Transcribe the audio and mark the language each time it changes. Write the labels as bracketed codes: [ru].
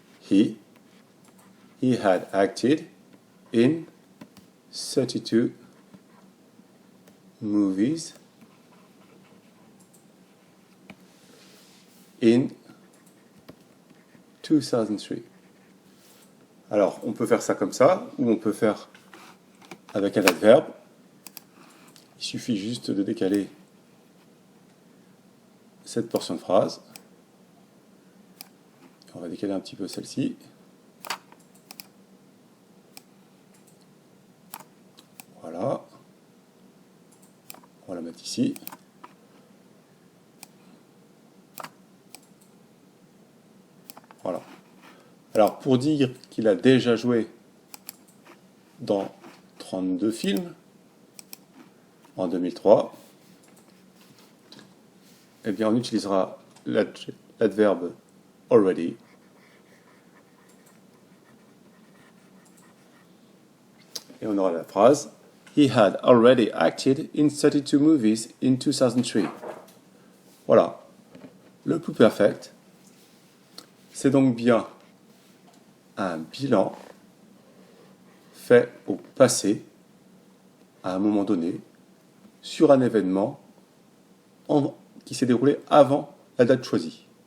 [en] He had acted in 32 movies in 2003. [fr] Alors, on peut faire ça comme ça, ou on peut faire avec un adverbe. Il suffit juste de décaler cette portion de phrase. On va décaler un petit peu celle-ci. Voilà. On va la mettre ici. Voilà. Alors, pour dire qu'il a déjà joué dans 32 films en 2003, eh bien, on utilisera l'adverbe already. Et on aura la phrase [en] He had already acted in 32 movies in 2003. [fr] Voilà. Le pluperfect, c'est donc bien un bilan fait au passé, à un moment donné, sur un événement qui s'est déroulé avant la date choisie.